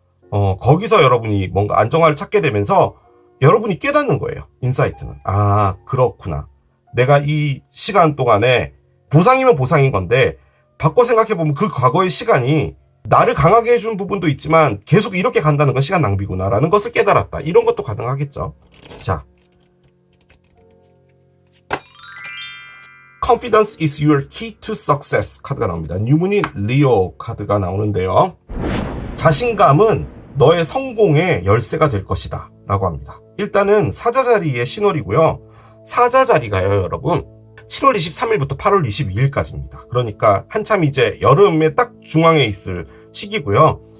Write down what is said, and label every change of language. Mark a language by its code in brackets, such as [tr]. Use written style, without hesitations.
[ko] 거기서 여러분이 뭔가 안정화를 찾게 되면서 여러분이 깨닫는 거예요. 인사이트는. 아, 그렇구나. 내가 이 시간 동안에 보상이면 보상인 건데 바꿔 생각해보면 그 과거의 시간이 나를 강하게 해준 부분도 있지만 계속 이렇게 간다는 건 시간 낭비구나 라는 것을 깨달았다. 이런 것도 가능하겠죠. [en] 자, Confidence is your key to success [ko] 카드가 나옵니다. 뉴문인 리오 카드가 나오는데요. 자신감은 너의 성공의 열쇠가 될 것이다 라고 합니다. 일단은 사자자리의 신월이고요. 사자자리가요, 여러분, 7월 23일부터 8월 22일까지입니다. 그러니까 한참 이제 여름에 딱 중앙에 있을 시기고요.